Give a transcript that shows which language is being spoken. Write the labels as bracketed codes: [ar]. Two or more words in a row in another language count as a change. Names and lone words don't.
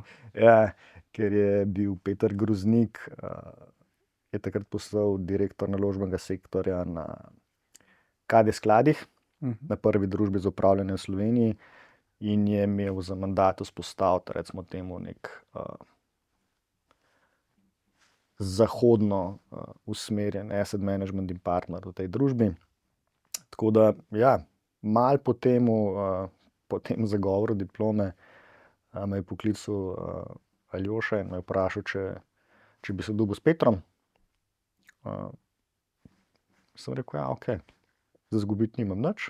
[sl] Ja, ker je bil Peter Groznik, je takrat postal direktor naložbenega sektorja na KD skladih, na prvi družbi za upravljanje v Sloveniji, in je imel za mandat vzpostaviti, recimo temu, nek zahodno usmerjen [en] asset management department [sl] v tej družbi. Tako da, ja, malo po tem zagovoru diplome me je poklical Aljoša in me je vprašal, če bi se dobil s Petrom. Sem rekel, ja, ok, za izgubiti nimam nič.